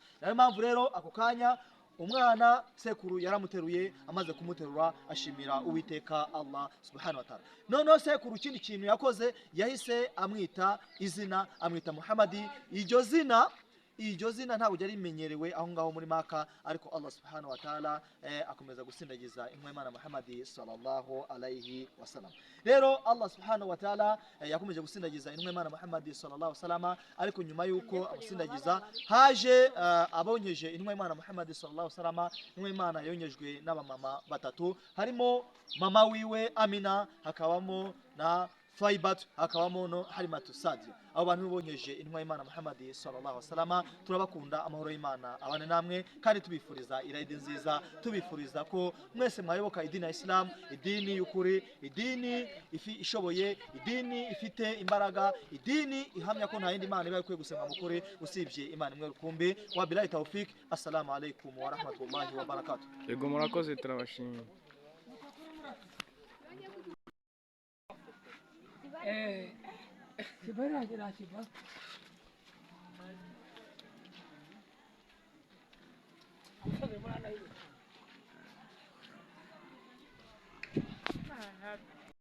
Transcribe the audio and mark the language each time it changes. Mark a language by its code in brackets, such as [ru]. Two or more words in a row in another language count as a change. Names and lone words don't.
[rw] Nayo mpamvu rero ako kanya umwana sekuru yaramuteruye, amaze kumuterura ashimira Uwiteka Allah [ar] سبحانه وتعالى. [rw] Noneho sekuru ikindi kintu yakoze, yahise amwita izina, amwita Muhammadi. Iryo zina ntabwo ryari rimenyerewe aho ngaho muri Maka, ariko Allah [ar] سبحانه وتعالى [rw] akomeza gusindagiza intumwa y'Imana Muhammad [ar] صلى الله عليه وسلم. [rw] Rero Allah [ar] سبحانه وتعالى [rw] yakomeje gusindagiza intumwa y'Imana Muhammad [ar] صلى الله عليه وسلم, [rw] ariko nyuma yuko amusindagiza haje abonyeje intumwa y'Imana Muhammad [ar] صلى الله عليه وسلم. [rw] Intumwa y'Imana yonyejwe n'abamama batatu, harimo mama wiwe Amina, hakabamo na Faibat, hakabamo no Halimatu Sadia. Abo bantu bonyeje intumwa y'Imana Muhammad [ar] صلى الله عليه وسلم. [rw] Turabakunda, amahoro y'Imana abane namwe, kandi tubifuriza irayidi nziza, tubifuriza ko mwese mwayoboka idini ya Islam, idini y'ukuri, idini ishoboye, idini ifite imbaraga, idini ihamya ko nta yindi Imana iba ikwiye gusenga mu kuri usibye Imana imwe rukumbi. [ar] وبالله التوفيق. السلام عليكم ورحمة الله وبركاته. [rw] Yego murakoze, turabashimiye. Kibara agira kiba. Asale mwana hiyo.